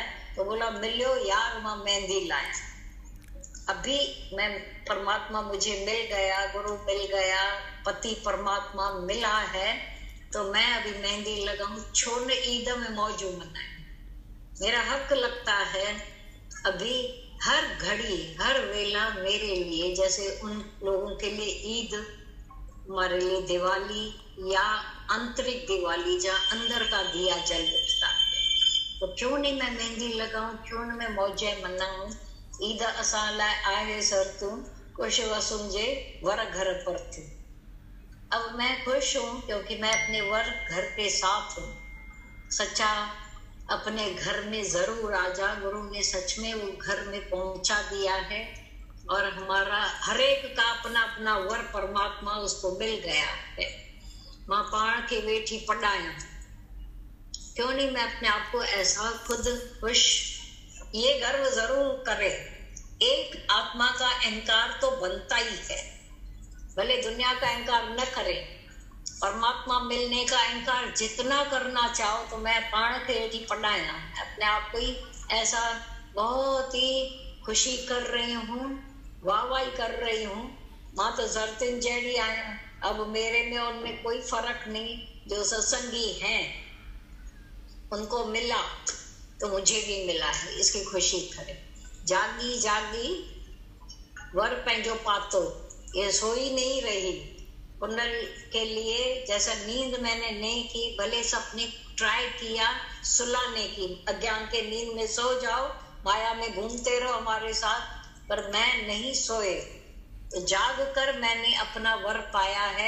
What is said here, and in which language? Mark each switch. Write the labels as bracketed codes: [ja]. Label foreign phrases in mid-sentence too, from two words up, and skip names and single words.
[hi] तो बोला मिलो यार, वहां मेहंदी लाया, अभी मैं परमात्मा मुझे मिल गया, गुरु मिल गया, पति परमात्मा मिला है, तो मैं अभी मेहंदी लगाऊं, छोड़ ईद में मौजू मनाए, मेरा हक लगता है अभी हर घड़ी हर वेला मेरे लिए, जैसे उन लोगों के लिए ईद, हमारे लिए दिवाली या आंतरिक दिवाली जहाँ अंदर का दिया जल उठता है। तो क्यों नहीं मैं मेहंदी लगाऊं, क्यों न मैं मौजे मनाऊं। [sd] ईद असां लाइ आहे सर तू, कुछ वसुन जे वर घर पर थी। [hi] अब मैं खुश हूँ क्योंकि मैं अपने वर घर के साथ हूँ। सच्चा अपने घर में जरूर आ जा, गुरु ने सच में वो घर में पहुंचा दिया है, और हमारा हर एक का अपना अपना वर परमात्मा उसको मिल गया है। [sd] मां पाण के वेठी पढ़ाया, [hi] क्यों नहीं मैं अपने आप को ऐसा खुद खुश, ये गर्व जरूर करे। एक आत्मा का अहंकार तो बनता ही है, भले दुनिया का अहंकार न करे, परमात्मा मिलने का अहंकार जितना करना चाहो। तो मैं [sd] पाण के वेठी पढ़ाया, [hi] अपने आप को ही ऐसा बहुत ही खुशी कर रही हूँ, वाहवाही कर रही हूँ। [sd] मां तो जरतिन जैड़ी आया, [hi] अब मेरे में उनमें कोई फर्क नहीं। जो सत्संगी हैं उनको मिला तो मुझे भी मिला है, इसकी खुशी करे। [sd] जागी जागी वर पंहिंजो पातो, [hi] ये सोई नहीं रही पुनल के लिए। जैसा नींद मैंने नहीं की, भले सपने ट्राई किया सुलाने की, अज्ञान के नींद में सो जाओ, माया में घूमते रहो हमारे साथ, पर मैं नहीं सोए। तो जाग कर मैंने अपना वर पाया है।